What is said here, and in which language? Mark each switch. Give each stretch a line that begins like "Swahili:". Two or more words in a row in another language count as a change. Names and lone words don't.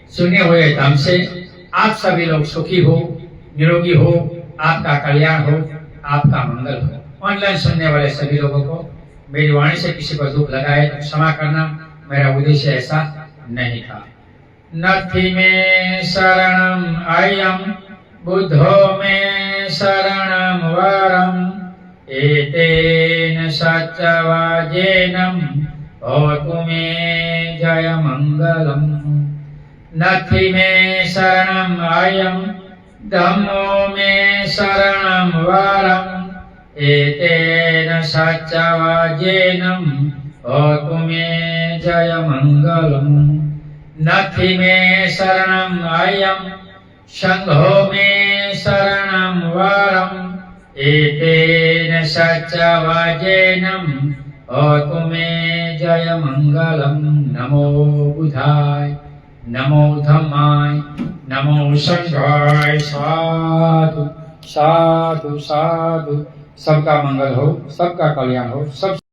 Hindi: सुने हुए धर्म से आप सभी लोग सुखी हो, निरोगी हो, आपका कल्याण हो, आपका मंगल हो। ऑनलाइन सुनने वाले सभी लोगों को मेरी वाणी से किसी को दुख लगाए तो क्षमा करना, मेरा उद्देश्य ऐसा नहीं था।
Pali: नथि में शरणम आयम बुद्धो में शरणम वरम एतेन सत्यवाजेनम भवतु मे जय मंगलम। नथि में शरणम आयम धम्मो में शरणम वरम एतेन सत्यवाजेनम भवतु मे जय मंगलम। नथि में शरणम आयम संघो में शरणम वरम एतेन सत्यवाजेनम भवतु मे जय जय मंगलम। नमो बुधाय, नमो धम्माय, नमो संघाय। साधु साधु साधु।
Hindi: सबका मंगल हो, सबका कल्याण हो, सब